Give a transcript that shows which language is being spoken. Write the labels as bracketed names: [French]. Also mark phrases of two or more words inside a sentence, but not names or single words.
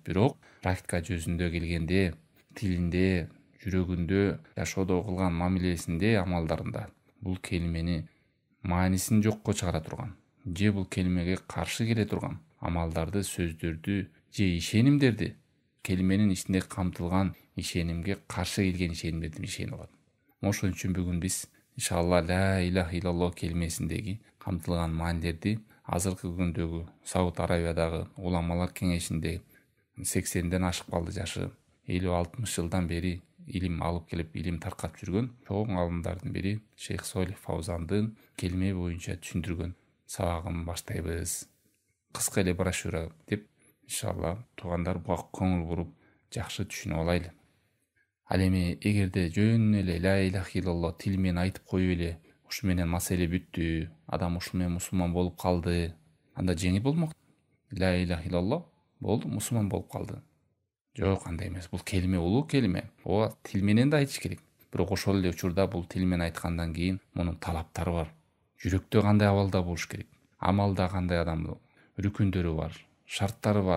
[Kyrgyz] Бирок практика жүзүндө келгенде, тилинде, жүрөгүндө, жашоодо кылган мамилесинде, амалдарында бул келмени маанисин жокко чыгара турган, же бул келмеге каршы келе турган амалдарды, сөздөрдү же ишенимдерди, келменин ичинде камтылган ишенимге каршы келген ишенимдерди ишенип алат. Ошон үчүн бүгүн биз иншалла [Arabic] لا إله إلا الله [Kyrgyz] келмесиндеги камтылган маанилерди азыркы күндөгү Сауд Арабиядагы уламалар кеңешинде 80ден ашып калды жашы, 50-60 жылдан бери илим алып келип, илим таркап жүргөн чоң алымдардын бири Шейх Солих Фаузандын келме боюнча түшүндүргөн сабагын баштайбыз. Кыска эле брошюра деп, иншалла туугандар буга көңүл буруп жакшы түшүнүп алайлы. Ал эми эгерде жөн эле [Arabic] لا إله إلا الله [Kyrgyz] тил менен айтып коюп эле ушу менен маселе бүттү, адам ушу менен мусулман болуп калды, анда жеңил болмок. [Arabic] لا إله إلا الله [Kyrgyz] болду, мусулман болуп калды. Жок, андай эмес. Бул келме улуу келме. Ооба, тил менен да айтыш керек. Бирок ошол эле учурда бул тил менен айткандан кийин мунун талаптары бар. Жүрөктө кандай абалда болуш керек, амалда кандай адам, рүкүндөрү бар, шарттары бар.